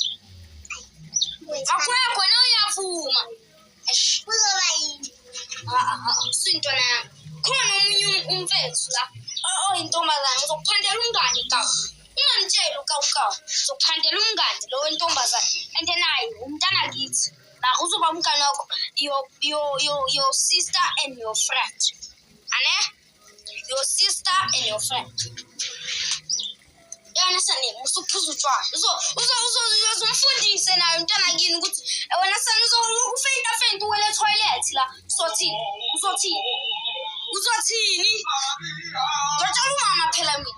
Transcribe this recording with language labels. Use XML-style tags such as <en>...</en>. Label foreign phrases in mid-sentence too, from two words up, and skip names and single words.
<zu>Akwekho na uyavuma. Kuzoba yini? Sintwana yami. Khona omunye umfethu la. Oyintombazane ngizokuphandela umngane kawu. Ungamtsheli ukawu. Ngizokuphandela umngane lo wentombazane. And naye umntana kithi. La uzoba umngane wakho.</zu> <en>Your sister and your friend.</en> <zu>Ane?</zu> <en>Your sister and your friend.</en> <zu>Yena sane usuphuza utshwala. Uzomfundise naye umntana kini ukuthi wena sane uzofeyinta uwele toilet la. Uzothini? Ngiyatshela umama phela mina.</zu>